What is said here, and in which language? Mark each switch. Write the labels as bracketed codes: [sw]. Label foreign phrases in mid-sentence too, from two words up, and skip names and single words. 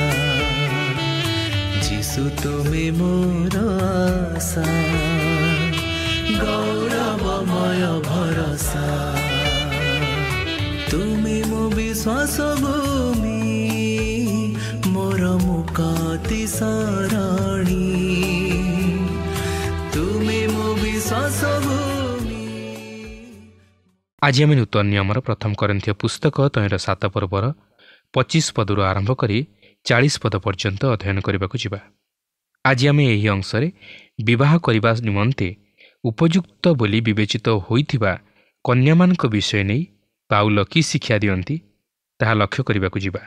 [bn] যিশু তুমি মোর আশা, গৌরবময় ভরসা। তুমি মো বিশ্বাস ভূমি, মোর মুক্তি শরণী। তুমি মো বিশ্বাস ভূমি। [or] ଆଜି ଆମେ ନୂତନ ନିୟମର ପ୍ରଥମ କରିନ୍ଥୀୟ ପୁସ୍ତକ ତହିଁର 7 ପର୍ବର 25 ପଦରୁ ଆରମ୍ଭ କରି 40 ପଦ ପର୍ଯ୍ୟନ୍ତ ଅଧ୍ୟୟନ କରିବାକୁ ଯିବା। ଆଜି ଆମେ ଏହି ଅଂଶରେ ବିବାହ କରିବା ନିମନ୍ତେ ଉପଯୁକ୍ତ ବୋଲି ବିବେଚିତ ହୋଇଥିବା କନ୍ୟାମାନଙ୍କ ବିଷୟ ନେଇ ପାଉଲ କି ଶିକ୍ଷା ଦିଅନ୍ତି ତାହା ଲକ୍ଷ୍ୟ କରିବାକୁ ଯିବା।